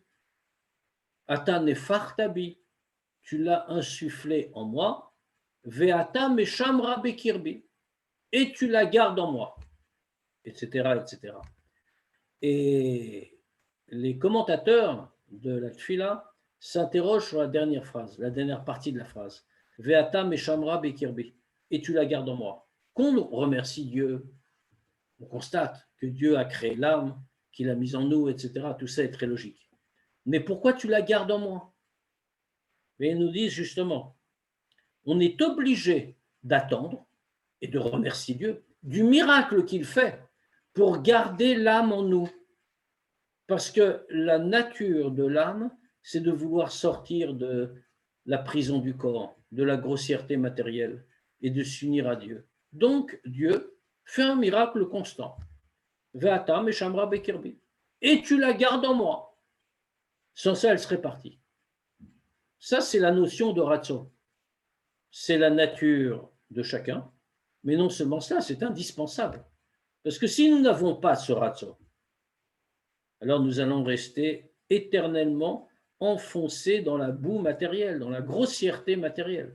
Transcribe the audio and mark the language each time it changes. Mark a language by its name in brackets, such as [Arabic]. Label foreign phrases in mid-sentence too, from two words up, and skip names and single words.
[Hebrew] אתה נפחתבי, [French] tu l'as insufflé en moi. [Hebrew] ואתה משמרה בקרבי, [French] et tu la gardes en moi, etc., etc. Et les commentateurs de la Tfila s'interroge sur la dernière phrase, la dernière partie de la phrase. [Hebrew] ואתה משמרה בקרבי. [French] Et tu la gardes en moi. Qu'on remercie Dieu, on constate que Dieu a créé l'âme, qu'il a mise en nous, etc. Tout ça est très logique. Mais pourquoi tu la gardes en moi? Et ils nous disent justement, on est obligé d'attendre et de remercier Dieu du miracle qu'il fait pour garder l'âme en nous. Parce que la nature de l'âme, c'est de vouloir sortir de la prison du corps, de la grossièreté matérielle et de s'unir à Dieu. Donc, Dieu fait un miracle constant. [Hebrew] ואתה משמרה בקרבי. [French] Et tu la gardes en moi. Sans ça, elle serait partie. Ça, c'est la notion de ratso. C'est la nature de chacun. Mais non seulement ça, c'est indispensable. Parce que si nous n'avons pas ce ratso, alors nous allons rester éternellement enfoncés dans la boue matérielle, dans la grossièreté matérielle.